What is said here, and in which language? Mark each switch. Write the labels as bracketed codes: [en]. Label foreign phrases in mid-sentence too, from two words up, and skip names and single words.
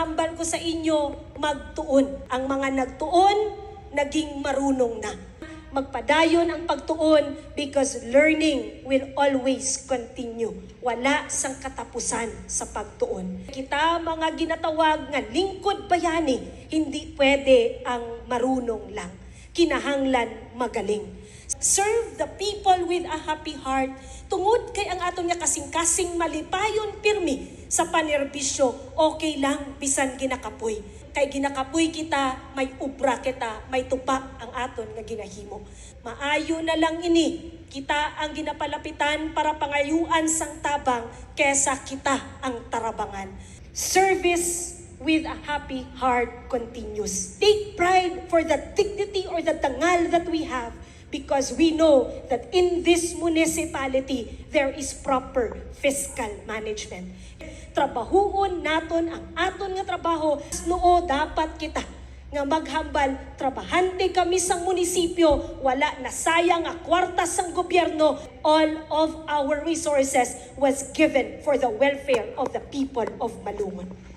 [hil] hambal ko sa inyo, magtuon. Ang mga nagtuon, naging marunong na. Magpadayon ang pagtuon [en] because learning will always continue. [hil] Wala sang katapusan sa pagtuon. Kita mga ginatawag nga lingkod bayani, hindi pwede ang marunong lang. Kinahanglan magaling. [en] Serve the people with a happy heart. [hil] Tungod kay ang aton nga kasing-kasing malipayon pirmi sa panerbisyo, okay lang bisan ginakapoy. Kay ginakapoy kita, may ubra kita, may tupa ang aton nga ginahimo. Maayo na lang ini, kita ang ginapalapitan para pangayuan sang tabang kesa kita ang tarabangan. [en] Service with a happy heart continues. Take pride for the dignity or the dangal that we have because we know that in this municipality, there is proper fiscal management. [hil] Trabahuon naton ang aton nga trabaho. Noo dapat kita nga maghambal, trabahante kami sa munisipyo, wala na sayang nga kwarta sang gobyerno. [en] All of our resources was given for the welfare of the people of Malungon.